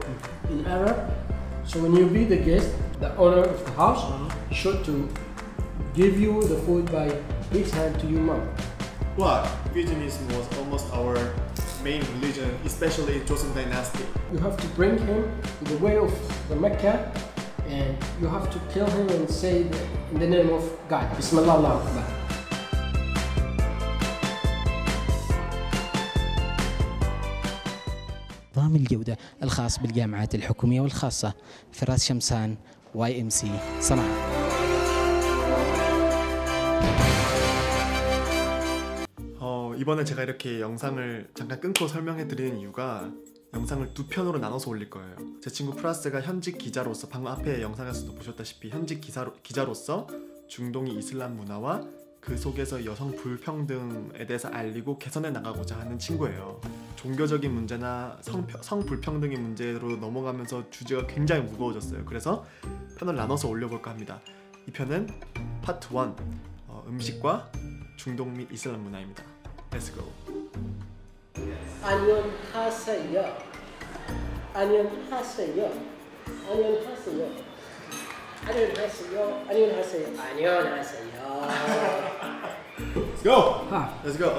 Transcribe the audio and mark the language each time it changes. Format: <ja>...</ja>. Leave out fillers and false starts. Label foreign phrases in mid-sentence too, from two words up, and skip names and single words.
<en>In Arab, so when you be the guest, the owner of the house should to give you the food by his hand to your mouth. What? Veganism was almost our main religion, especially in Joseon dynasty. You have to bring him to the way of the Mecca, and you have to kill him and say in the name of God,</en> <ar>بسم الله الله أكبر. نظام الجودة الخاص بالجامعات الحكومية والخاصة فراس شمسان YMC صنعاء.</ar> <ko>이번에 제가 이렇게 영상을 잠깐 끊고 설명해 드리는 이유가 영상을 두 편으로 나눠서 올릴 거예요. 제 친구 프라스가 현직 기자로서, 방금 앞에 영상에서도 보셨다시피 현직 기자로서 중동의 이슬람 문화와 그 속에서 여성 불평등에 대해서 알리고 개선해 나가고자 하는 친구예요. 종교적인 문제나 성 불평등의 문제로 넘어가면서 주제가 굉장히 무거워졌어요. 그래서 편을 나눠서 올려볼까 합니다. 이 편은 파트 1 음식과 중동 및 이슬람 문화입니다.</ko> <en>Let's go.</en> <ko>안녕하세요. 안녕하세요. 안녕하세요. 안녕하세요. 안녕하세요. 안녕하세요.</ko> <en>Let's go. Let's go.</en>